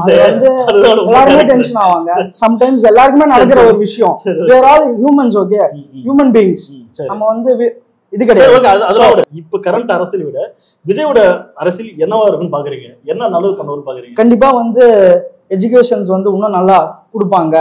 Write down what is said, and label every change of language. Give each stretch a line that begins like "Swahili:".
Tamil: எல்லாருமே டென்ஷன் ஆவாங்க. சம்டைம்ஸ் எல்லாருக்குமே நடக்கிற ஒரு விஷயம்.
English: we are all humans, okay, human beings.
Tamil: நம்ம வந்து இது கிடையாது. இப்ப கரண்ட் அரசியல் விட விஜயோட அரசியல் என்னவா இருக்குன்னு பாக்குறீங்க? என்ன நல்லது பண்ணுவாருன்னு பாக்குறீங்க? கண்டிப்பா வந்து எஜுகேஷன்ஸ் வந்து இன்னும் நல்லா கொடுப்பாங்க.